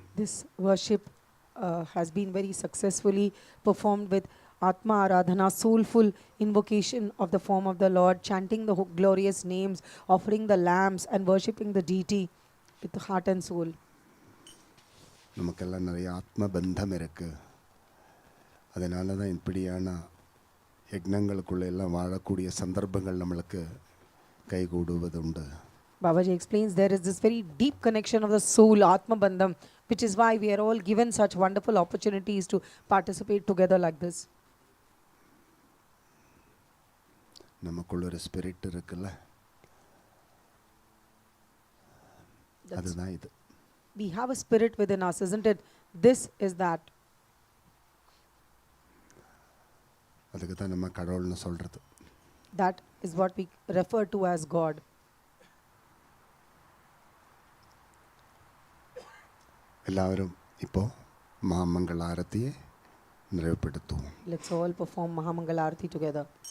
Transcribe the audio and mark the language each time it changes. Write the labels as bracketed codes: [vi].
[en] This worship has been very successfully performed with Atma Aradhana, soulful invocation of the form of the Lord, chanting the glorious names, offering the lamps and worshipping the deity with the heart and soul. [ta] நமக்கெல்லாம் நிறைய ஆத்ம பந்தம் இருக்கு. அதனால தான் இப்படியான யக்னங்களுக்குள்ள எல்லாம் வாழக்கூடிய சந்தர்ப்பங்கள் நம்மளுக்கு கைகூடுவதுண்டு. [en] Babaji explains there is this very deep connection of the soul, Atma Bandham, which is why we are all given such wonderful opportunities to participate together like this. [ta] நமக்குள்ள ஒரு ஸ்பிரிட் இருக்குல்ல, அதுதான் இது. [en] We have a spirit within us, isn't it? This is that. [ta] அதுக்கு தான் நம்ம கடவுள்னு சொல்றது. [en] That is what we refer to as God. [ml] എല്ലാവരും ഇപ്പോൾ മഹാമംഗള ആരതിയെ [ta] நிறைவுபடுத்துவோம். [en] Let's all perform Mahamangala Arati together.